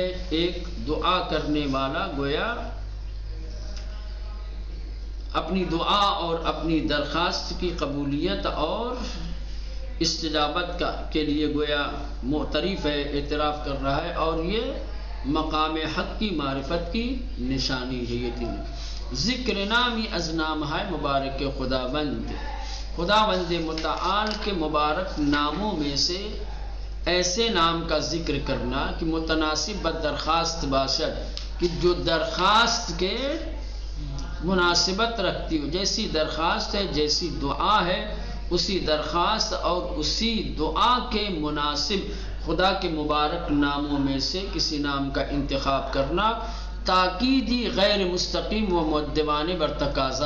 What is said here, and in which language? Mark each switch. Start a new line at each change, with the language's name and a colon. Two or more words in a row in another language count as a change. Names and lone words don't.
Urdu: ایک دعا کرنے والا گویا اپنی دعا اور اپنی درخواست کی قبولیت اور استجابت کے لیے گویا معترف ہے، اعتراف کر رہا ہے، اور یہ مقام حق کی معرفت کی نشانی ہے۔ یہ تین ذکر
Persian: نامی از نام
Urdu: ہے مبارک خداوند، خداوند متعال کے مبارک ناموں میں سے ایسے نام کا ذکر کرنا کہ
Persian: متناسب بدرخواست باشد،
Urdu: کہ جو درخواست کے مناسبت رکھتی ہو، جیسی درخواست ہے، جیسی دعا ہے، اسی درخواست اور اسی دعا کے مناسب خدا کے مبارک ناموں میں سے کسی نام کا انتخاب کرنا
Persian: تاکیدی غیر مستقیم و مؤدبانہ بر تقاضا۔